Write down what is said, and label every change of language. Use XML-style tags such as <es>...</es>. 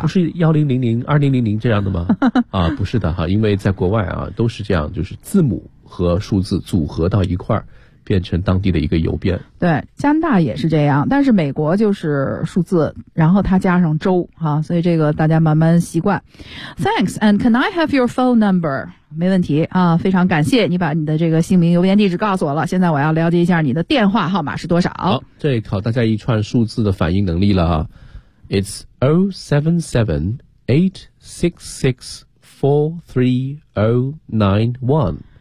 <zh>不是1000、2000这样的吗？啊，不是的哈，因为在国外啊，都是这样，就是字母和数字组合到一块儿，变成当地的一个邮编。对，加拿大也是这样，但是美国就是数字，然后它加上州啊，所以这个大家慢慢习惯。</zh> <en>Thanks and can I have your phone number？</en> <zh>没问题啊，非常感谢你把你的这个姓名邮编地址告诉我了，现在我要了解一下你的电话号码是多少。好，这考大家一串数字的反应能力了啊。</zh> <en>It's 07786643091。</en>